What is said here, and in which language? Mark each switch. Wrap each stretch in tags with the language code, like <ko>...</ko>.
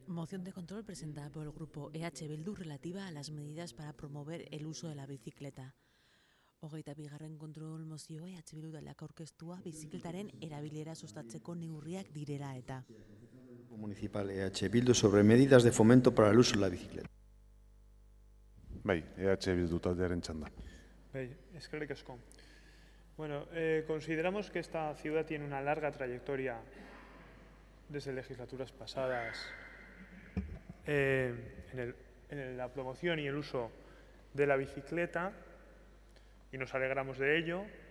<es>Moción de control presentada por el grupo EH Bildu relativa a las medidas para promover el uso de la bicicleta. 22.</es> <eu>kontrol mozioa EH Bildu taldeak aurkeztua bizikletaren erabilera sustatzeko neurriak direla eta.</eu> <es>Municipal EH Bildu sobre medidas de fomento para el uso de la bicicleta.</es> <eu>Bai, EH Bildu taldearen txanda. Bai, eskerrik asko.</eu> <es>Bueno, consideramos que esta ciudad tiene una larga trayectoria desde legislaturas pasadas en la promoción y el uso de la bicicleta y nos alegramos de ello.</es>